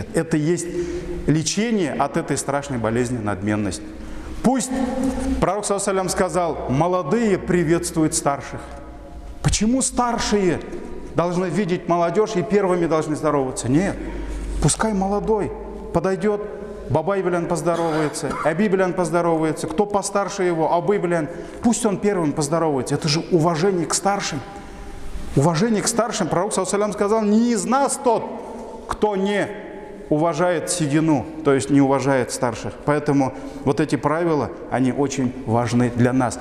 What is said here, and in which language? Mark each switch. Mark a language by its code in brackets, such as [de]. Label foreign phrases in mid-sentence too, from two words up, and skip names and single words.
[ru] Это есть лечение от этой страшной болезни надменность. Пусть пророк [ar] صلى الله عليه [ru] сказал: молодые приветствуют старших. Почему старшие должны видеть молодежь и первыми должны здороваться? Нет. Пускай молодой подойдет, [tt] бабай белян [ru] поздоровается, [tt] аби белян [ru] поздоровается, кто постарше его, [tt] абы белян, [ru] пусть он первым поздоровается. Это же уважение к старшим. Уважение к старшим. Пророк [ar] صلى الله عليه [ru] сказал: не из нас тот, кто не уважает седину, то есть не уважает старших. Поэтому вот эти правила, они очень важны для нас.